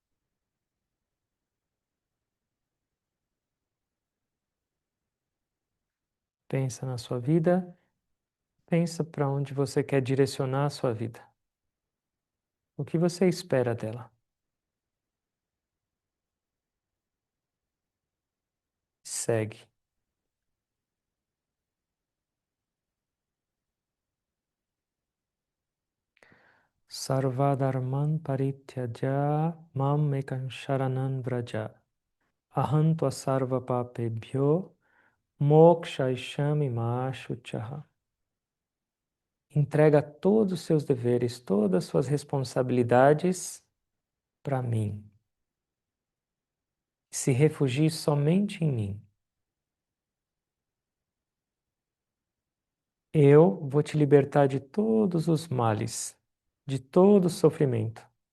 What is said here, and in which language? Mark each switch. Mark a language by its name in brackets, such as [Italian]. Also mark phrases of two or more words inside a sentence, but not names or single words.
[Portuguese] Pensa na sua vida, pensa para onde você quer direcionar a sua vida. O que você espera dela? Segue. [Sanskrit] Sarvadharman parityaja mam ekam sharanan vraja. Aham tva sarva papebhyo mokshaishami mashuchaha. [Portuguese] Entrega todos os seus deveres, todas as suas responsabilidades para mim. Se refugie somente em mim. Eu vou te libertar de todos os males, de todo o sofrimento.